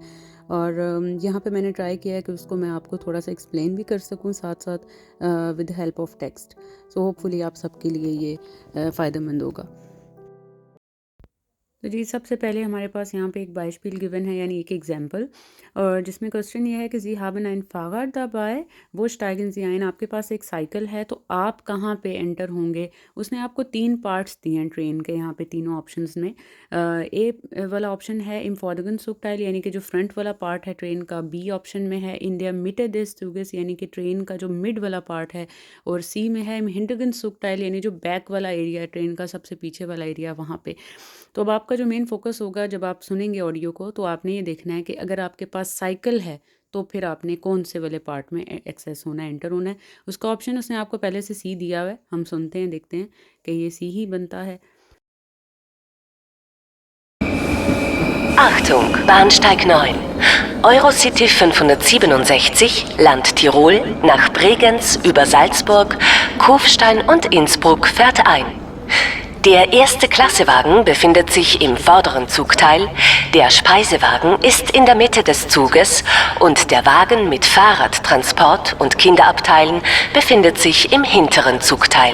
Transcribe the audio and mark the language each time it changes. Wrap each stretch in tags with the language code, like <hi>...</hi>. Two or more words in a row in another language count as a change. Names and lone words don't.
<hi>और यहाँ पे मैंने ट्राई किया है कि उसको मैं आपको थोड़ा सा एक्सप्लेन भी कर सकूँ साथ साथ</hi> <en>with help of text. so hopefully</en> <hi>आप सबके लिए ये फ़ायदेमंद होगा। तो जी, सबसे पहले हमारे पास यहाँ पे एक बाइस्पिल गिवन है, यानी एक एग्जाम्पल, और जिसमें क्वेश्चन ये है कि जी</hi> <de>haben ein Fahrrad dabei, वो steigen Sie ein।</de> <hi>आपके पास एक साइकिल है तो आप कहाँ पे एंटर होंगे। उसने आपको 3 पार्ट्स दिए हैं ट्रेन के, यहाँ पे तीनों ऑप्शंस में। ए वाला ऑप्शन है</hi> <de>im vorderen Zugteil,</de> <hi>यानी कि जो फ्रंट वाला पार्ट है ट्रेन का। बी ऑप्शन में है</hi> <de>in der Mitte des Zuges,</de> <hi>यानी कि ट्रेन का जो मिड वाला पार्ट है। और सी में है</hi> <de>im hinteren Zugteil,</de> <hi>यानी जो बैक वाला एरिया है, ट्रेन का सबसे पीछे वाला एरिया, वहाँ पे। तो अब आपका जो</hi> <en>main focus</en> <hi>होगा जब आप सुनेंगे ऑडियो को, तो आपने ये देखना है कि अगर आपके पास साइकिल है तो फिर आपने कौन से वाले पार्ट में एक्सेस होना है, एंटर होना है। उसका ऑप्शन उसने आपको पहले से सी दिया हुआ है। हम सुनते हैं, देखते हैं कि ये सी ही बनता है।</hi> <de>Achtung, Bahnsteig 9. Eurocity 567, Land Tirol, nach Bregenz über Salzburg, Kufstein und Innsbruck fährt ein. Der erste Klassewagen befindet sich im vorderen Zugteil, der Speisewagen ist in der Mitte des Zuges und der Wagen mit Fahrradtransport und Kinderabteilen befindet sich im hinteren Zugteil.</de>